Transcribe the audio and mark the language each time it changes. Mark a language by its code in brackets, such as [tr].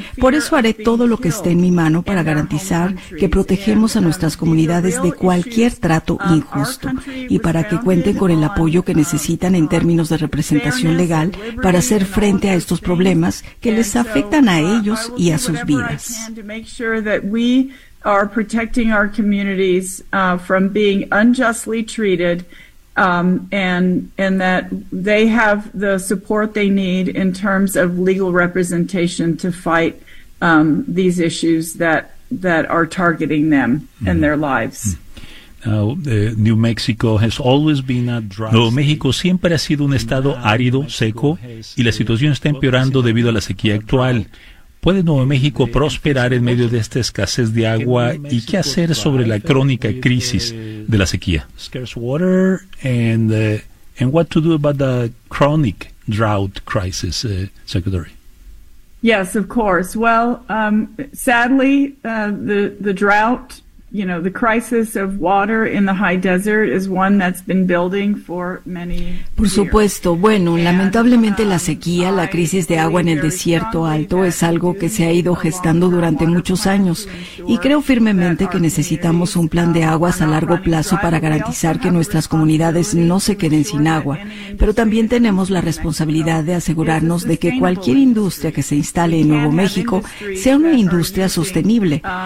[es] Por eso haré todo lo que esté en mi mano para garantizar que protegemos a nuestras comunidades de cualquier trato injusto y para que cuenten con el apoyo que necesitan en términos de representación legal para hacer frente a estos problemas que les afectan a ellos y a sus vidas. [en] To make sure that we are protecting our communities from being unjustly treated and that they have the support they need in terms of legal representation to fight these issues that are targeting them and their lives. [es] Nuevo México siempre ha sido un estado árido, seco, y la situación está empeorando debido a la sequía actual. ¿Puede Nuevo México prosperar en medio de esta escasez de agua y qué hacer sobre la crónica crisis de la sequía? [en] And what to do about the chronic drought crisis, Secretary? Yes, of course. Well, sadly, the drought. You know, the crisis of water in the high desert is one that's been building for many years. [es] Por supuesto, bueno, lamentablemente la sequía, la crisis de agua en el desierto alto es algo que se ha ido gestando durante muchos años y creo firmemente que necesitamos un plan de aguas a largo plazo para garantizar que nuestras comunidades no se queden sin agua, pero también tenemos la responsabilidad de asegurarnos de que cualquier industria que se instale en Nuevo México sea una industria sostenible.